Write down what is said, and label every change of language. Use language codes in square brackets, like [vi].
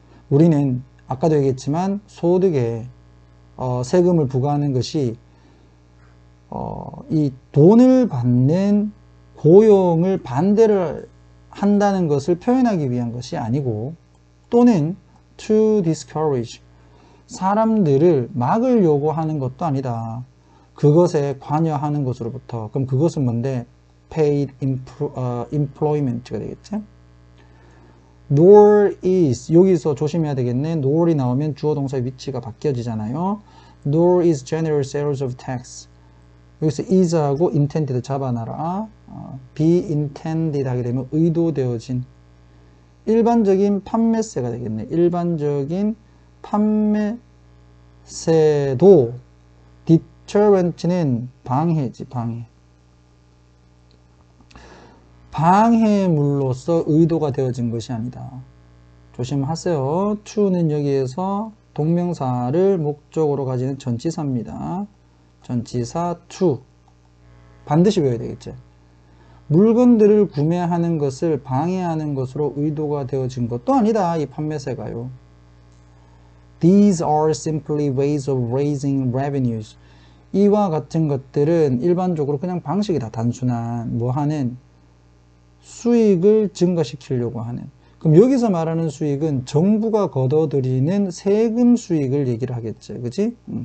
[ko] 우리는 아까도 얘기했지만 소득에 세금을 부과하는 것이 이 돈을 받는 고용을 반대를 한다는 것을 표현하기 위한 것이 아니고 또는 [en] to discourage [ko] 사람들을 막으려고 하는 것도 아니다. 그것에 관여하는 것으로부터. 그럼 그것은 뭔데? [en] paid employment [ko] 가 되겠지? [en] nor is [ko] 여기서 조심해야 되겠네. nor이 나오면 주어 동사의 위치가 바뀌어지잖아요. [en] nor is general sales of tax [ko] 여기서 [en] is하고 intended [ko] 잡아놔라. be intended 하게 되면 의도되어진 일반적인 판매세가 되겠네. 일반적인 판매세도 deterrent는 방해지, 방해. 방해물로서 의도가 되어진 것이 아니다. 조심하세요. to는 여기에서 동명사를 목적으로 가지는 전치사입니다. 전치사 to. 반드시 외워야 되겠죠. 물건들을 구매하는 것을 방해하는 것으로 의도가 되어진 것도 아니다. 이 판매세가요. [en] These are simply ways of raising revenues. [ko] 이와 같은 것들은 일반적으로 그냥 방식이다. 단순한 뭐 하는 수익을 증가시키려고 하는. 그럼 여기서 말하는 수익은 정부가 걷어들이는 세금 수익을 얘기를 하겠죠. 그치?